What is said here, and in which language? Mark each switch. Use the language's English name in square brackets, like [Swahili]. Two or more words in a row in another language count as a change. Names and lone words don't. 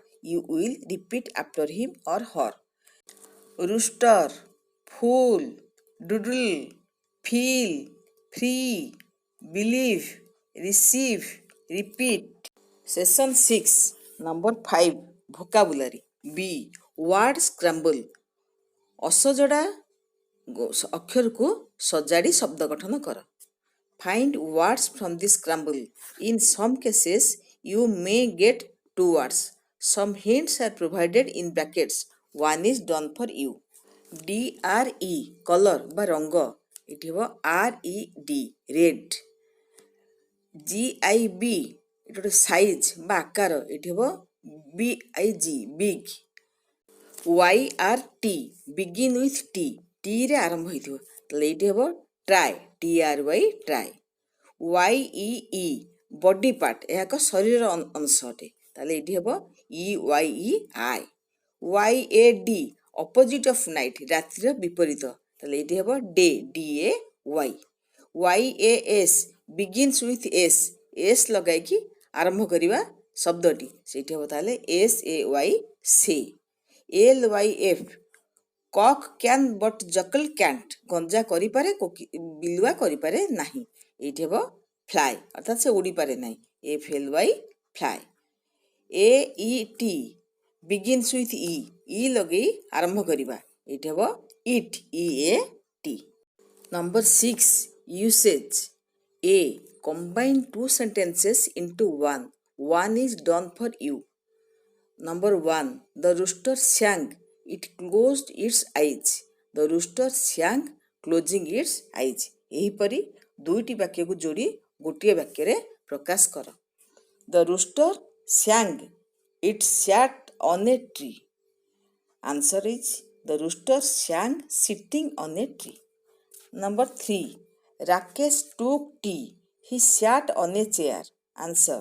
[English] You will repeat after him or her. Rooster, fool, doodle, feel, free, believe, receive, repeat. Session 6, number 5, vocabulary. B. Word scramble. [Odia] ଅସଜଡ଼ା ଅକ୍ଷରକୁ ସଜାଡ଼ି ଶବ୍ଦ ଗଠନ କର. [English] Find words from the scramble. In some cases, you may get 2 words. Some hints are provided in brackets. One is done for you. DRE color বা ରଙ୍ଗ. [Odia] ଏଠି ହେବ [English] RED red. [Odia] GIB ଏଠି ଗୋଟେ ସାଇଜ୍ ବା ଆକାର. ଏଠି ହେବ [English] BIG big. YRT begin with T. [Odia] T ରେ ଆରମ୍ଭ ହେଇଥିବ. ତାହେଲେ ଏଇଠି ହେବ [English] try. TRY try. YEE body part. [Odia] ଏହା ଏକ ଶରୀରର ଅଂଶ ଅଟେ. ତାହେଲେ ଏଇଠି ହେବ [English] EYEI. YAD opposite of night. [Odia] ରାତ୍ରିର ବିପରୀତ. ତାହେଲେ ଏଇଠି ହେବ [English] day. DAY. YAS begins with S. [Odia] S ଲଗାଇକି ଆରମ୍ଭ କରିବା ଶବ୍ଦଟି. ସେଇଠି ହେବ ତାହେଲେ [English] SAY say. LYF cock can but jackal can't. [Odia] ଗଞ୍ଜା କରିପାରେ ବିଲୁଆ କରିପାରେ ନାହିଁ. ଏଇଠି ହେବ fly ଅର୍ଥାତ୍ ସେ ଉଡ଼ିପାରେ ନାହିଁ. [English] FLY fly. AET begins with E. [Odia] E ଲଗେଇ ଆରମ୍ଭ କରିବା. ଏଇଠି ହେବ eat. [English] EAT. Number 6 usage. A. Combine 2 sentences into one. One is done for you. Number 1. The rooster sang. It closed its eyes. The rooster sang closing its eyes. [Odia] ଏହିପରି ଦୁଇଟି ବାକ୍ୟକୁ ଯୋଡ଼ି ଗୋଟିଏ ବାକ୍ୟରେ ପ୍ରକାଶ କର. [English] The rooster sang. It sat on a tree. Answer is the rooster sang sitting on a tree. Number 3. Rakesh took tea. He sat on a chair. Answer.